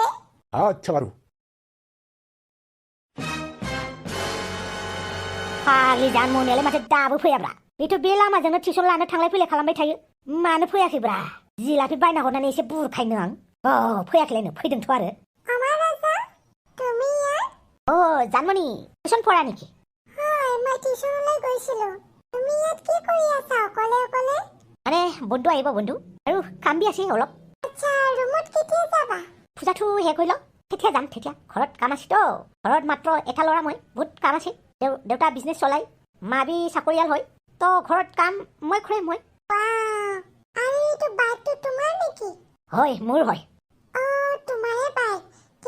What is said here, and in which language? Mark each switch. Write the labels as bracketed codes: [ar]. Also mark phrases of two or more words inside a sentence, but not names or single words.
[brx] आच्छा बारु फाग्लि जान मनियालाय माथो दाबो फैयाब्रा बेथ' बे लामाजोंनो टिउसन लानो थांलाय फैलाय खालामबाय थायो मानो फैयाखैब्रा जिलाफि बायना हरनानै एसे बुरखायनो आं फैयाखैलायनो फैदोंथ' आरो अमा राजा [as] তুমি জানমণি টিউশন পড়া নেকি হয় মই টিউশনলৈ গৈছিলো তুমি ইয়াত কি কৰি আছা অকলে আরে বন্ধু আহিব বন্ধু আৰু কাম বি আছে অলপ আচ্ছা ৰুমত কেতিয়া যাবা পূজাটো শেষ হৈ লওক তেতিয়া যাম তেতিয়া ঘৰত কাম আছে তো ঘৰত মাত্ৰ এটা ল'ৰা মই বহুত কাম আছে দেউতা বিজনেছ চলাই মাবি চাকৰিয়াল হয় তো ঘৰত কাম মই কৰে মই আৰু এইটো বাইকটো তোমাৰ নেকি হয় মোৰ হয় তোমাৰে বাইক